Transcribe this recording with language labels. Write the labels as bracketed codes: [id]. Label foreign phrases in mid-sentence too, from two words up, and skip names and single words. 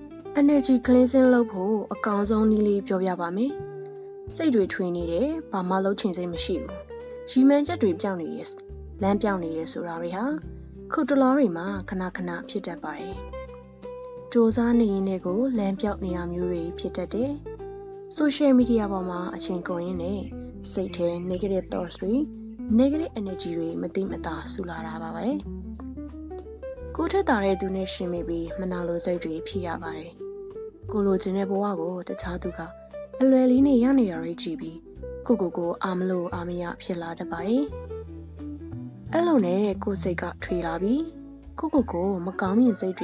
[en] energy cleansing [my] လုပ်ဖို့အကောင်းဆုံးနည်းလေးပြောပြပါမယ်။စိတ်တွေထွေးနေတယ်။ဘာမှလုပ်ချင်စိတ်မရှိဘူး။ရီမန်းချက်တွေပြောင်းနေရလမ်းပြောင်းနေရဆိုတာတွေဟာခုတလောတွေမှာခဏခဏဖြစ်တတ်ပါတယ်။စူးစမ်းနေရင်လည်းကိုလမ်းပြောင်းနေရမျိုးတွေဖြစ်တတ် တယ်။ [en] social media [my] ပေါ်မှာအချိန်ကုန်ရင်းနဲ့စိတ်ထဲ [en] negative thoughts [my] တွေ [en] negative energy [my] တွေမသိမသာဆူလာတာပါပဲ။ကိုထက်တာတဲ့သူနဲ့ရှင်မိပြီးမနာလိုစိတ်တွေဖြစ်ရပါတယ်။ကိုလိုချင်တဲ့ဘဝကို တခြားသူကအလွယ်လေးနဲ့ရနေတာတွေကြည့်ပြီးကိုအာမလို့အာမရဖြစ်လာတတ်ပါတယ်။အဲ့လိုနဲ့ကိုစိတ်ကထွေလာပြီးကိုမကောင်းမြင်စိတ်တွေ